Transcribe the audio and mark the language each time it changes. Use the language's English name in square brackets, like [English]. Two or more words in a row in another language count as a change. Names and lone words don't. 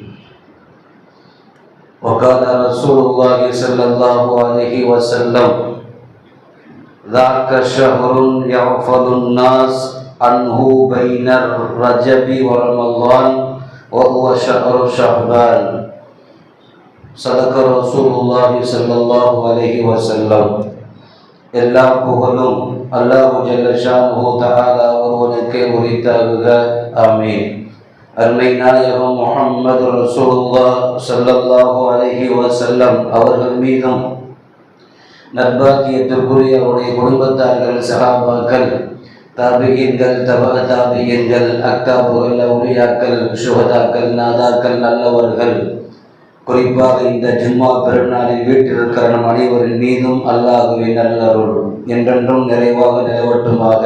[Arabic] وقال رسول الله صلى الله عليه وسلم: ذاك شهر يغفل الناس عنه بين الرجب ورمضان وهو شهر شعبان. صدق رسول الله صلى الله عليه وسلم. [Tamil] எல்லா புகழும் [Arabic] الله جل شأنه تعالى [Tamil] ஒருவனுக்கே உரித்தாகுக. ஆமீன். அருமை நாயகம் முஹம்மது [Arabic] رسول الله صلى الله عليه وسلم [Tamil] அவர்கள் மீதும் நற்பாக்கியத்திற்குரிய அவருடைய குடும்பத்தார்கள், சஹாபாக்கள், தாபியீன்கள், தபஅ தாபியீன்கள், அக்தாபுகள், அவுலியாக்கள், சுஹதாக்கள், நாதாக்கள், நல்லவர்கள், குறிப்பாக இந்த ஜும்மா பெருநாளில் வீட்டிருக்கிற நம் அனைவரின் மீதும் அல்லாஹ்வின் நல்லருள் என்றென்றும் நிறைவாக நிலவட்டுமாக.